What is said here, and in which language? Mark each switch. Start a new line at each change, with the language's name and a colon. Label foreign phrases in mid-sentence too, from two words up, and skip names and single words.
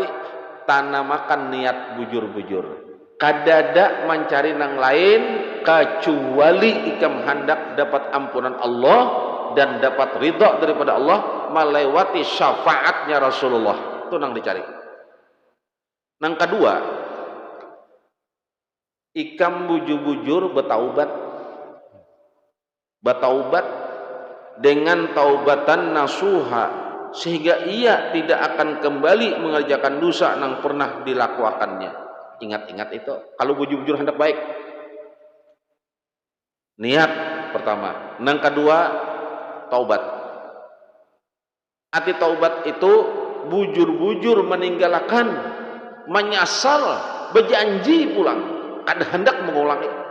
Banjar: Tanamakan niat bujur-bujur. Kadada mencari nang lain kecuali ikam hendak dapat ampunan Allah dan dapat ridha daripada Allah melewati syafaatnya Rasulullah. Itu nang dicari. Nang kedua, ikam bujur-bujur bertaubat.
Indonesian: Bertaubat dengan
Arabic: taubatan nasuha,
Indonesian: sehingga ia tidak akan kembali mengerjakan dosa yang pernah dilakukannya. Ingat-ingat itu.
Banjar: Kalau bujur-bujur hendak baik, niat pertama.
Indonesian: Yang kedua, taubat.
Banjar: Arti taubat itu bujur-bujur meninggalkan, menyesal, berjanji pulang, kada hendak mengulangi.